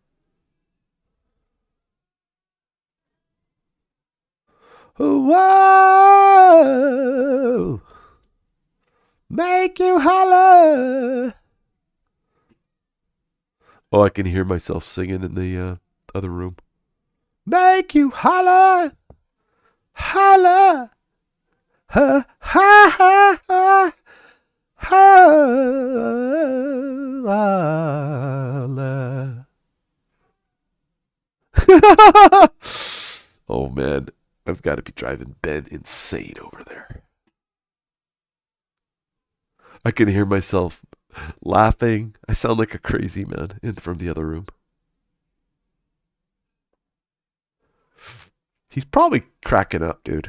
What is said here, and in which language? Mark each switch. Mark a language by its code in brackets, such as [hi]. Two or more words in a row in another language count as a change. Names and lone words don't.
[en] Whoa, make you holler. Oh, I can hear myself singing in the other room. Make you holler, holler, ha ha ha ha. Holla. Oh man, I've got to be driving Ben insane over there. I can hear myself laughing. I sound like a crazy man from the other room. He's probably cracking up, dude.